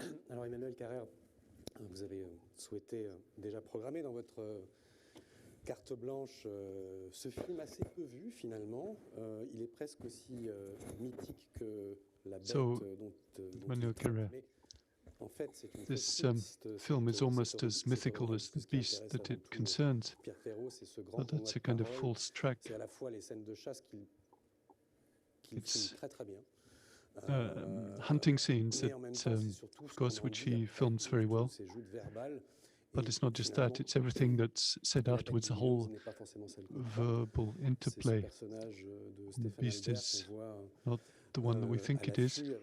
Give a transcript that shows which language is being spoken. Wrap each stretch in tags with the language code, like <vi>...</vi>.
<fr>Alors, Emmanuel Carrère, vous avez souhaité déjà programmer dans votre carte blanche ce film assez peu vu, finalement. Il est presque aussi mythique que la bête dont Emmanuel Carrère. En fait, c'est une</fr> <en>this film is almost as mythical as the beast that it concerns. But that's a kind of false track.</en> <fr>C'est à la fois les scènes de chasse qu'il filme très très bien.</fr> <en>Hunting scenes that, of course, which he films very well. But it's not just that, it's everything that's said afterwards, the whole verbal interplay. The beast is not the one that we think it is.</en>